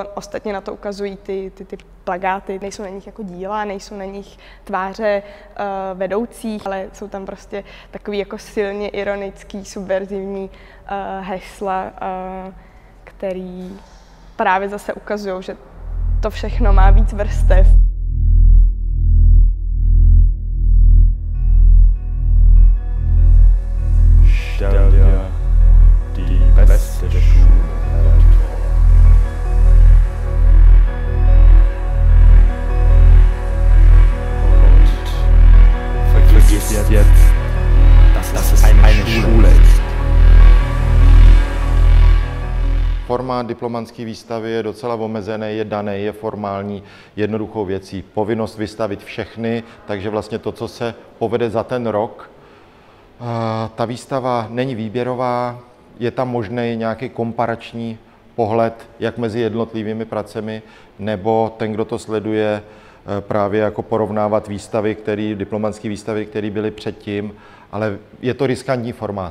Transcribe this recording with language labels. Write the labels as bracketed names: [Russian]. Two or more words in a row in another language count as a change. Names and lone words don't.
[Czech] Ostatně na to ukazují ty plakáty. Nejsou na nich jako díla, nejsou na nich tváře vedoucích, ale jsou tam prostě takový jako silně ironický, subverzivní hesla, který právě zase ukazují, že to všechno má víc vrstev. [German] Stell dir die beste Schule vor. Und vergiss jetzt, dass es eine Schule ist. [Czech] Formát diplomantské výstavy je docela omezený, je daný, je formální, jednoduchou věcí. Povinnost vystavit všechny, takže vlastně to, co se povede za ten rok, ta výstava není výběrová, je tam možný nějaký komparační pohled, jak mezi jednotlivými pracemi, nebo ten, kdo to sleduje, právě jako porovnávat diplomantské výstavy, které byly předtím, ale je to riskantní formát.